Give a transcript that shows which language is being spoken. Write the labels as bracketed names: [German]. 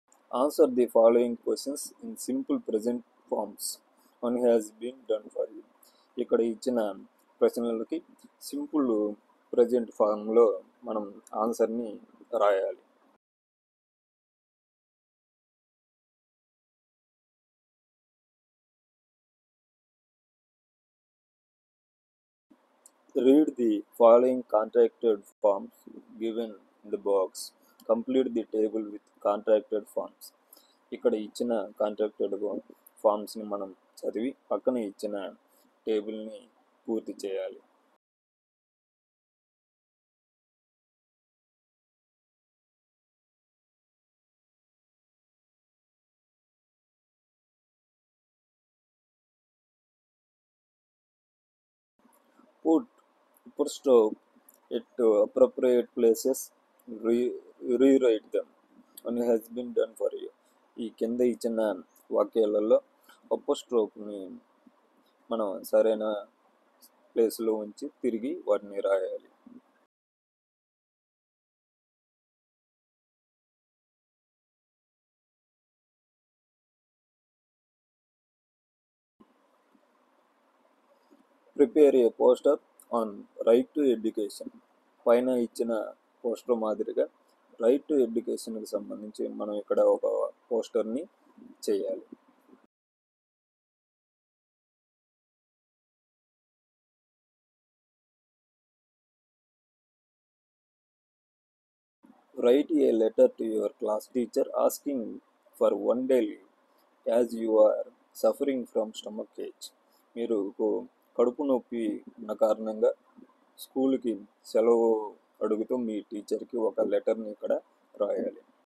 [English] Answer the following questions in simple present forms. One has been done for you. [Telugu] ఇక్కడ ఇచ్చిన ప్రశ్నలకి simple present ఫామ్లో మనం ఆన్సర్ని రాయాలి. [English] Read the following contracted forms given in the box. Complete the table with contracted forms. [Telugu] ఇక్కడ ఇచ్చిన contracted ఫామ్స్ని మనం చదివి పక్కన ఇచ్చిన టేబుల్ని పూర్తి చేయాలి. [English] Put upper stroke at appropriate places. Rewrite them. One has been done for you. [Telugu] ఈ కింద ఇచ్చిన వాక్యాలలో అప్పర్ స్ట్రోక్ని మనం సరైన ప్లేస్లో ఉంచి తిరిగి వాటిని రాయాలి. [English] Prepare a poster on right to education. [Telugu] పైన ఇచ్చిన పోస్టర్ మాదిరిగా రైట్ టు ఎడ్యుకేషన్కి సంబంధించి మనం ఇక్కడ ఒక పోస్టర్ని చేయాలి. [English] Write a letter to your class teacher asking for one day leave as you are suffering from stomach ache. [Telugu] మీరు కడుపు నొప్పి ఉన్న కారణంగా స్కూల్కి సెలవు అడుగుతూ మీ టీచర్కి ఒక లెటర్ని ఇక్కడ రాయాలి.